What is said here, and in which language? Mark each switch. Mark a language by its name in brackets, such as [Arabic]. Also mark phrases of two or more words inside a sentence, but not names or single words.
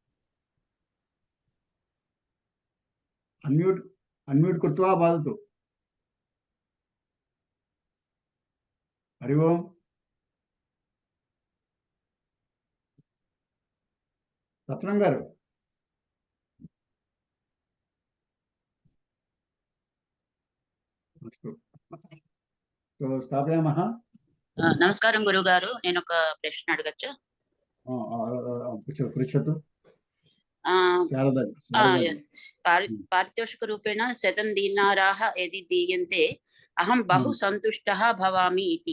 [Sanskrit] అన్మ్యూట్ కృత్వా వదతు. హరి ఓం. రత్నం గారు अस्तु तो स्थापयामः [Telugu] నమస్కారం గురుగారు, నేను ఒక ప్రశ్న అడగచ్చా? [Sanskrit] पृच्छतु పారితోషిక రూపేణ 100 దీనారాः यदि దీయంతే అహం బహు సంతుష్టः భవామి ఇతి.